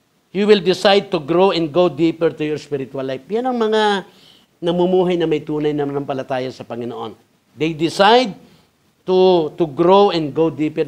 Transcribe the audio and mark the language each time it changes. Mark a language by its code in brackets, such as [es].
[en] You will decide to grow and go deeper to your spiritual life. [tl] Yan ang mga namumuhay na may tunay na manampalataya sa Panginoon. [en] They decide to grow and go deeper.